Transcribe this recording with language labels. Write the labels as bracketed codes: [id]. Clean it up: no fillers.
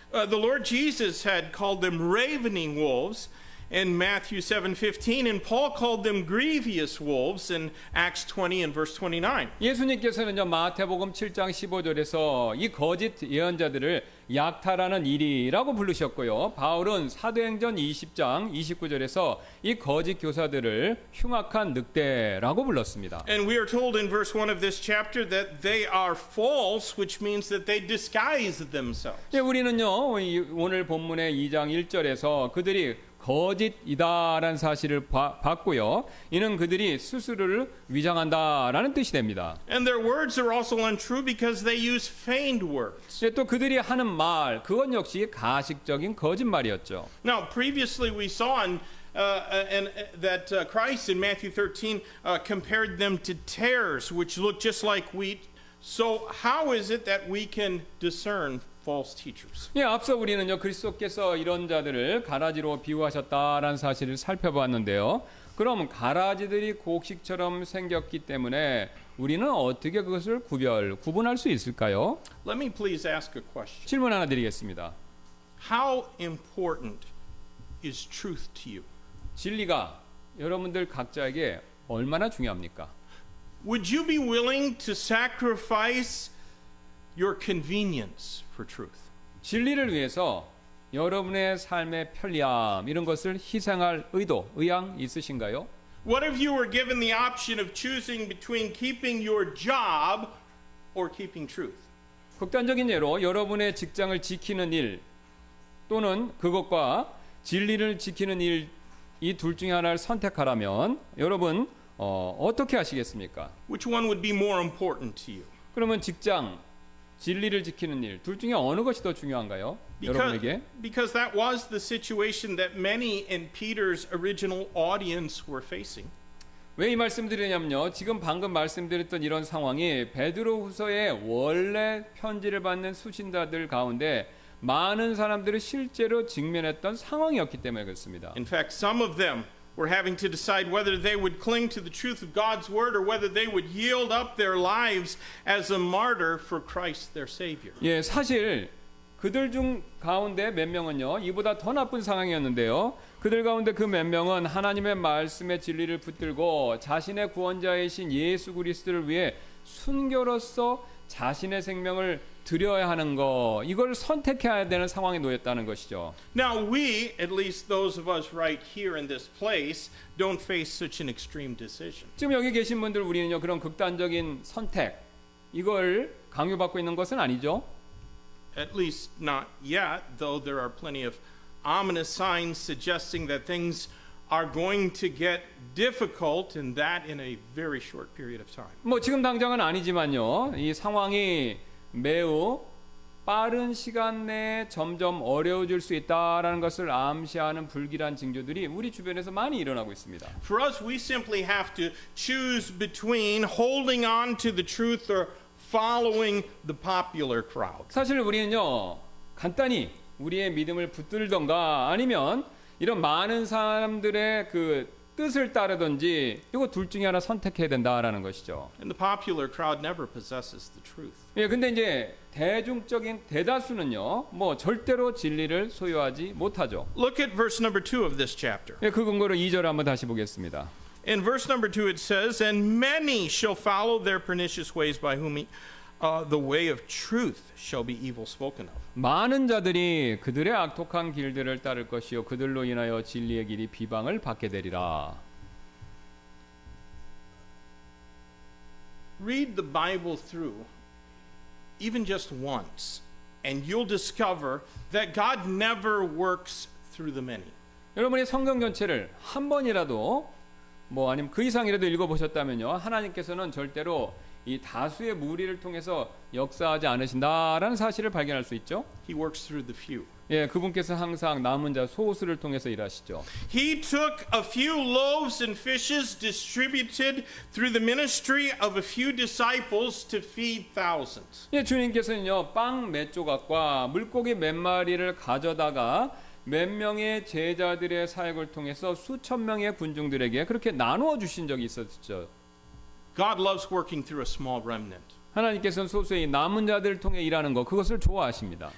[en] The Lord Jesus had called them ravening wolves in Matthew 7:15, and Paul called them grievous wolves in Acts 20 and verse 29. [ko] 예수님께서는요 마태복음 7장 15절에서 이 거짓 예언자들을 약탈하는 일이라고 부르셨고요. 바울은 사도행전 20장 29절에서 이 거짓 교사들을 흉악한 늑대라고 불렀습니다. [en] And we are told in verse 1 of this chapter that they are false, which means that they disguise themselves. [ko] 예, 우리는요 오늘 본문의 2장 1절에서 그들이 거짓이다라는 사실을 봤고요. 이는 그들이 스스로를 위장한다라는 뜻이 됩니다. [en] And their words are also untrue because they use feigned words. [ko] 예, 또 그들이 하는 말, 그건 역시 가식적인 거짓말이었죠. [en] Now, previously we saw that Christ in Matthew 13 compared them to tares, which look just like wheat. So how is it that we can discern false teachers? [ko] 예, 앞서 우리는요 그리스도께서 이런 자들을 가라지로 비유하셨다라는 사실을 살펴봤는데요. 그럼 가라지들이 곡식처럼 생겼기 때문에 우리는 어떻게 그것을 구분할 수 있을까요? [en] Let me please ask a question. [ko] 질문 하나 드리겠습니다. [en] How important is truth to you? [ko] 진리가 여러분들 각자에게 얼마나 중요합니까? [en] Would you be willing to sacrifice your convenience for truth? [ko] 진리를 위해서 여러분의 삶의 편리함 이런 것을 희생할 의향 있으신가요? [en] What if you were given the option of choosing between keeping your job or keeping truth? [ko] 극단적인 예로 여러분의 직장을 지키는 일 또는 그것과 진리를 지키는 일 이 둘 중에 하나를 선택하라면 여러분 어떻게 하시겠습니까? [en] Which one would be more important to you? [ko] 그러면 직장, 진리를 지키는 일 둘 중에 어느 것이 더 중요한가요? 여러분에게? [en] Because that was the situation that many in Peter's original audience were facing. [ko] 왜 이 말씀드리냐면요. 지금 방금 말씀드렸던 이런 상황이 베드로후서의 원래 편지를 받는 수신자들 가운데 많은 사람들이 실제로 직면했던 상황이었기 때문에 그렇습니다. [en] In fact, some of them were having to decide whether they would cling to the truth of God's word or whether they would yield up their lives as a martyr for Christ their Savior. [ko] 예, 사실 그들 중 가운데 몇 명은요. 이보다 더 나쁜 상황이었는데요. 그들 가운데 그 몇 명은 하나님의 말씀의 진리를 붙들고 자신의 구원자이신 예수 그리스도를 위해 순교로서 자신의 생명을 드려야 하는 거 이걸 선택해야 되는 상황에 놓였다는 것이죠. [en] Now we, at least those of us right here in this place, don't face such an extreme decision. [ko] 지금 여기 계신 분들 우리는요 그런 극단적인 선택 이걸 강요받고 있는 것은 아니죠. [en] At least not yet, though there are plenty of ominous signs suggesting that things are going to get difficult, and that in a very short period of time. [ko] 뭐 지금 당장은 아니지만요. 이 상황이 매우 빠른 시간 내에 점점 어려워질 수 있다라는 것을 암시하는 불길한 징조들이 우리 주변에서 많이 일어나고 있습니다. [en] For us, we simply have to choose between holding on to the truth or following the popular crowd. [ko] 사실 우리는요. 간단히 우리의 믿음을 붙들던가 아니면 이런 많은 사람들의 그 뜻을 따르든지 이거 둘 중에 하나 선택해야 된다라는 것이죠. [en] And the popular crowd never possesses the truth. [ko] 예, 근데 이제 대중적인 대다수는요, 뭐 절대로 진리를 소유하지 못하죠. [en] Look at verse number 2 of this chapter. [ko] 예, 그 근거로 2절 한번 다시 보겠습니다. [en] In verse number 2 it says, And many shall follow their pernicious ways by whom the way of truth shall be evil spoken of. [ko] 많은 자들이 그들의 악독한 길들을 따를 것이요 그들로 인하여 진리의 길이 비방을 받게 되리라. [en] Read the Bible through even just once and you'll discover that God never works through the many. [ko] 여러분이 성경 전체를 한 번이라도 뭐 아니면 그 이상이라도 읽어보셨다면요 하나님께서는 절대로 이 다수의 무리를 통해서 역사하지 않으신다라는 사실을 발견할 수 있죠. [en] He works through the few. [ko] 예, 그분께서 항상 남은 자 소수를 통해서 일하시죠. [en] He took a few loaves and fishes distributed through the ministry of a few disciples to feed thousands. [ko] 예, 주님께서는요 빵 몇 조각과 물고기 몇 마리를 가져다가 몇 명의 제자들의 사역을 통해서 수천 명의 군중들에게 그렇게 나누어 주신 적이 있었죠. [en] God loves working through a small remnant. [ko] 하나님께서는 소수의 남은 자들을 통해 일하는 것 그것을 좋아하십니다.